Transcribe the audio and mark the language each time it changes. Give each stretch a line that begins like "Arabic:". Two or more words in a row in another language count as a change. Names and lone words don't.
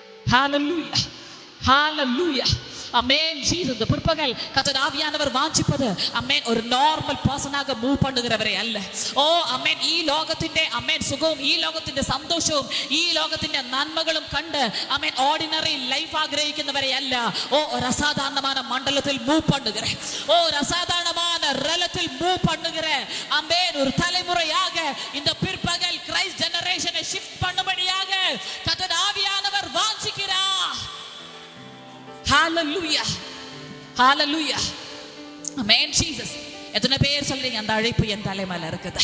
English: Hallelujah. Hallelujah. Amen. Jesus.
Tamil: The பிற்பகல் கர்த்தர் ஆவியானவர் வாஞ்சிப்பது amen ஒரு
English: normal personஆக
Tamil: மூவ் பண்ணுகிறவரே அல்ல.
Malayalam: ഓ amen ഈ ലോകത്തിന്റെ amen സുഖവും ഈ ലോകത്തിന്റെ സന്തോഷവും ഈ ലോകത്തിന്റെ നന്മകളും കണ്ട് amen
English: ordinary life
Malayalam: ആഗ്രഹിക്കുന്നവരെ അല്ല. ഓ ഒരു അസാധാരണമായ മണ്ഡലത്തിൽ മൂവ്
Tamil: பண்ணுகிற
Malayalam: ഒരു അസാധാരണമായ റലത്തിൽ മൂവ്
Tamil: பண்ணுகிற amen ஒரு தலைமுறையாக இந்த பிற்பகல்
English: Christ generationஐ
Tamil: ஷிஃப்ட் பண்ணும்படியாக கர்த்தர் ஆவியானவர் வாஞ்சிக்கிறார்.
English: Hallelujah. Hallelujah. Amen Jesus.
Tamil: எத்தனை பேர் சொல்றீங்க அந்த அழைப்பு என் தலை மேல இருக்குது?